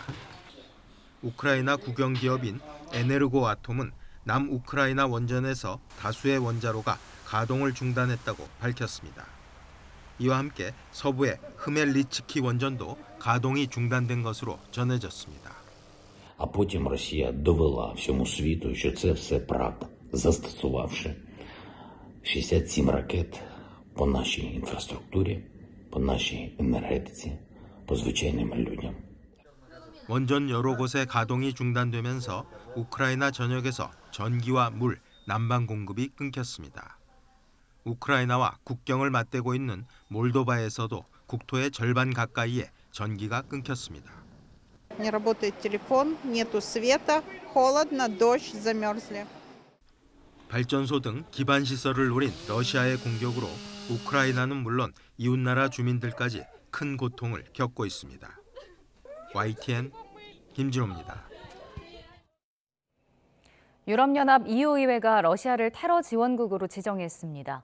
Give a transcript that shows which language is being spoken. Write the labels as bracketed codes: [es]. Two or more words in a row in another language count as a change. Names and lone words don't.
[ko] 우크라이나 국영기업인 에네르고아톰은 남우크라이나 원전에서 다수의 원자로가 가동을 중단했다고 밝혔습니다. 이와 함께 서부의 흐멜리츠키 원전도 가동이 중단된 것으로 전해졌습니다. [uk] А потім Росія довела всьому світу, що це все правда, застосувавши 67 ракет по нашій інфраструктурі, по нашій енергетиці, по звичайним людям. [ko] 원전 여러 곳의 가동이 중단되면서 우크라이나 전역에서 전기와 물, 난방 공급이 끊겼습니다. 우크라이나와 국경을 맞대고 있는 몰도바에서도 국토의 절반 가까이에 전기가 끊겼습니다. [ru] Не работает телефон, нету света, холодно, дождь, замерзли. [ko] 발전소 등 기반 시설을 노린 러시아의 공격으로 우크라이나는 물론 이웃나라 주민들까지 큰 고통을 겪고 있습니다. YTN 김진호입니다. 유럽연합 EU의회가 러시아를 테러 지원국으로 지정했습니다.